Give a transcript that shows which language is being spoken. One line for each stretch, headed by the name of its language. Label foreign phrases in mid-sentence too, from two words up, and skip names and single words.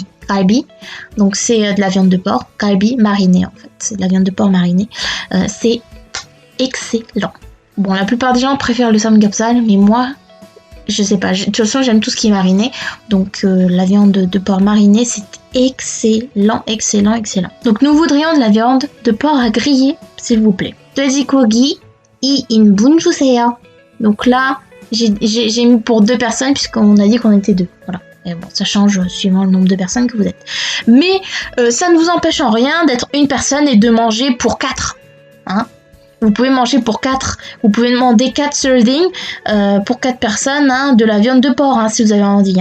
French: Donc c'est de la viande de porc, kalbi marinée en fait, c'est de la viande de porc marinée, c'est excellent. Bon, la plupart des gens préfèrent le samgyeopsal, mais moi, je sais pas, de toute façon j'aime tout ce qui est mariné, donc la viande de porc marinée c'est excellent. Donc nous voudrions de la viande de porc à griller, s'il vous plaît.
Korean: 돼지고기 2인분 주세요.
French: Donc là, j'ai mis pour 2 personnes puisqu'on a dit qu'on était 2, voilà. Et bon, ça change suivant le nombre de personnes que vous êtes. Mais ça ne vous empêche en rien d'être une personne et de manger pour 4. Hein, vous pouvez manger pour 4. Vous pouvez demander 4 serving pour 4 personnes, hein, de la viande de porc, hein, si vous avez envie.